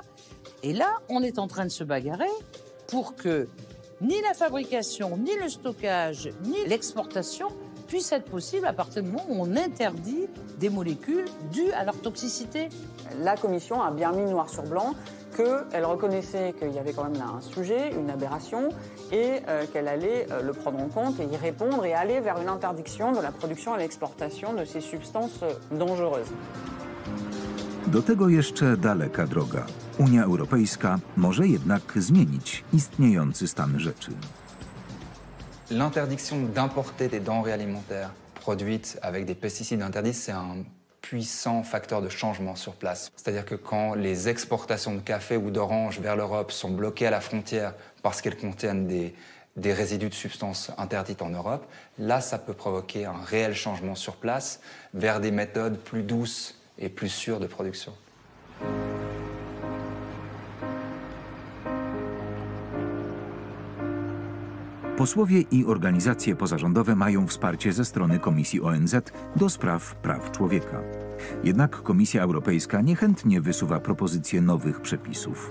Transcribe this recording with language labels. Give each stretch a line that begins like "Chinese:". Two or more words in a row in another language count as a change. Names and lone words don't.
French: Et là, on est en train de se bagarrer pour que ni la fabrication, ni le stockage, ni l'exportation puissent être possibles à partir du moment où on interdit des molécules dues à leur toxicité. La Commission a bien mis noir sur blanc qu'elle reconnaissait qu'il y avait quand même là un sujet, une aberration, et qu'elle allait le prendre en compte et y répondre et aller vers une interdiction de la production et l'exportation de ces substances dangereuses.
Polish: Do tego jeszcze daleka droga. Unia Europejska może jednak zmienić istniejący stan rzeczy.
French: L'interdiction d'importer des denrées alimentaires produites avec des pesticides interdits, c'est un puissant facteur de changement sur place. C'est-à-dire que quand les exportations de café ou d'orange vers l'Europe sont bloquées à la frontière parce qu'elles contiennent des résidus de substances interdites en Europe, là, ça peut provoquer un réel changement sur place vers des méthodes plus douces et plus sûres de production.
Polish: Posłowie i organizacje pozarządowe mają wsparcie ze strony Komisji ONZ do spraw praw człowieka. Jednak Komisja Europejska niechętnie wysuwa propozycje nowych przepisów.